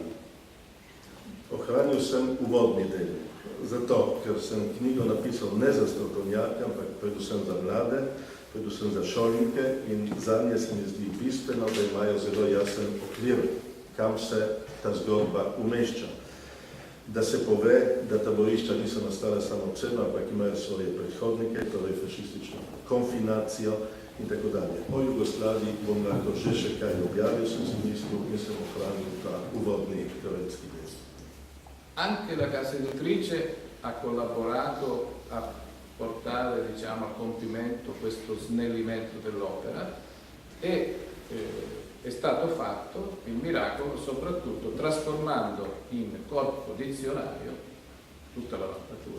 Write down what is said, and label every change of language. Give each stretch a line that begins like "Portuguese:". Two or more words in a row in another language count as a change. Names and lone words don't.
Slovenian: Ohranil sem uvodni del, zato, ker sem knjigo napisal ne za strokovnjake, ampak predvsem za mlade, predvsem za šolinke in zanje se mi zdi bistveno, da imajo zelo jasen okvir, kam se ta zgodba umešča. Da se pove, da taborišča niso nastale samo od sebe, ampak imajo svoje predhodnike, torej fašistično konfinacijo in tako dalje. O Jugoslaviji bom lahko še kaj objavil, sem si mislil in sem ohranil ta uvodni teoretski del.
Italian: Anche la casa editrice ha collaborato a portare, diciamo, a compimento questo snellimento dell'opera e è stato fatto il miracolo soprattutto trasformando in corpo dizionario tutta la mappatura.